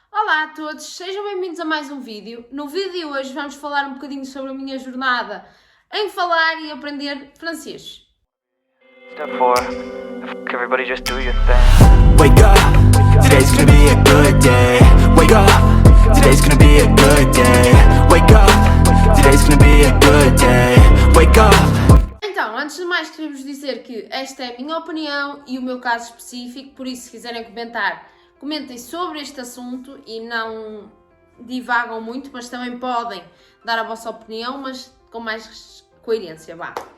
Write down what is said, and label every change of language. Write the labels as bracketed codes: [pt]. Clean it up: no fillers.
[pt] Olá a todos, sejam bem-vindos a mais um vídeo. No vídeo de hoje vamos falar um bocadinho sobre a minha jornada em falar e aprender francês. [en] Step 4. Everybody just do your thing. Wake up, today's gonna be a good day. Wake up, today's gonna be a good day. Wake up, today's gonna be a good day. Wake up. [pt] Então, antes de mais queria-vos dizer que esta é a minha opinião e o meu caso específico, por isso se quiserem comentar, comentem sobre este assunto e não divagam muito, mas também podem dar a vossa opinião, mas com mais coerência, vá.